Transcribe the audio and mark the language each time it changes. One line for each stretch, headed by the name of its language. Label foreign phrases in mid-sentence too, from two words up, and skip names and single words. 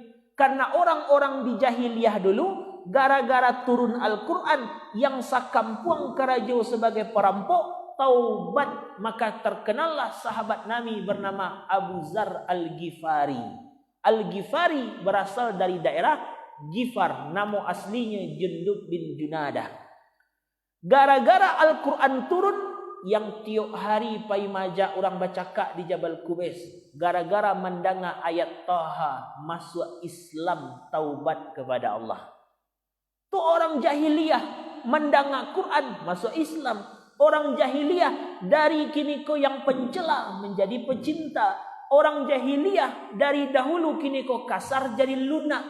Indonesian: Karena orang-orang di jahiliyah dulu, gara-gara turun Al-Quran yang
Minangkabau: sakampuang kerajo
Indonesian: sebagai perampok, taubat, maka terkenallah sahabat Nabi bernama Abu Zar Al-Ghifari. Al-Ghifari berasal dari daerah Ghifar, nama aslinya Jundub bin Junadah. Gara-gara Al-Quran turun, yang tiap hari
Minangkabau: pai maja
Indonesian: orang bacaka di Jabal Kubais, gara-gara mendanga ayat Taha, masuk Islam, taubat kepada Allah. Tu orang jahiliyah mendanga Quran, masuk Islam. Orang jahiliyah dari
Minangkabau: kini ko
Indonesian: yang pencela menjadi pecinta. Orang jahiliyah dari dahulu
Minangkabau: kini ko
Indonesian: kasar jadi lunak.